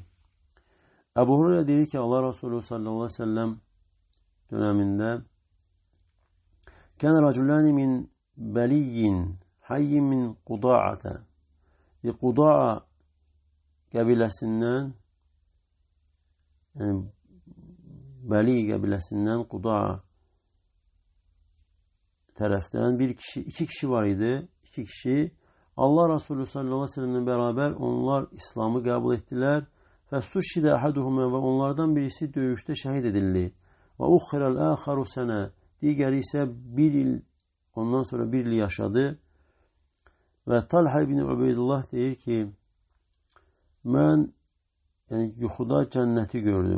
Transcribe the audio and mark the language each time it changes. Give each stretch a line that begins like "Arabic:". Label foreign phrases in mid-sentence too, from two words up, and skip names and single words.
Azerbaijani: Əbu Hureyra deyir ki, Allah Resulü
Arabic: صلى الله عليه وسلم
Azerbaijani: dönemində
Arabic: كان رجلان من بلي حي من قضاعة.
Azerbaijani: Quda'a qəbiləsindən, yəni Bəli qəbiləsindən Quda'a tərəfdən bir kişi, iki kişi var idi.
Turkish: İki kişi Allah Resulü
Arabic: صلى الله عليه وسلم
Turkish: beraber onlar İslam'ı kabul ettiler.
Arabic: فاستشهد أحدهما,
Azerbaijani: və onlardan birisi döyüşdə şəhid edildi.
Arabic: وأخر الآخر سنة,
Azerbaijani: digəri isə bir il, ondan sonra bir il yaşadı. Və Talha ibn Ubeydullah deyir ki, mən yuxuda cənnəti gördüm.